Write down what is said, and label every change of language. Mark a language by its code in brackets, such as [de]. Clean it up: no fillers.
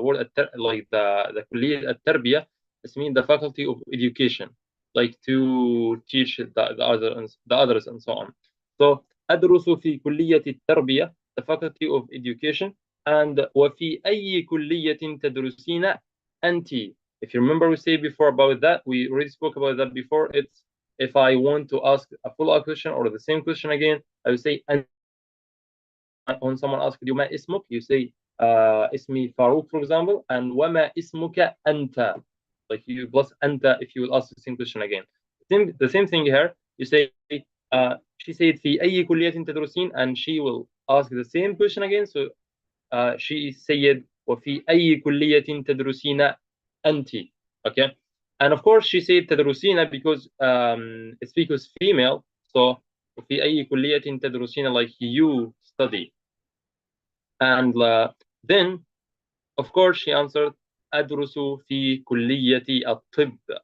[en] The word like the [ar] كلية التربية, [en] it's mean the faculty of education, like to teach the others and so on. So [ar] أدرس في كلية التربية, [en] the faculty of education. [ar] And وفي أي كلية تدرسين أنت. [en] If you remember, we said before about that, we already spoke about that before. It's if I want to ask a follow-up question or the same question again, I would say أنت. When someone asks you [ar] ما اسمك, [en] you say [ar] اسمي فاروق, [en] for example, and [ar] وما اسمك أنت, [en] like you plus أنت if you will ask the same question again. The same thing here, you say she said [ar] في أي كلية تدرسين, [en] and she will ask the same question again. So she said [ar] وفي أي كلية تدرسين أنت. [en] Okay, and of course she said تدرسين because it's because female. So [ar] وفي أي كلية تدرسين, [en] like you study. And then of course she answered [ar] أدرس في كلية الطب.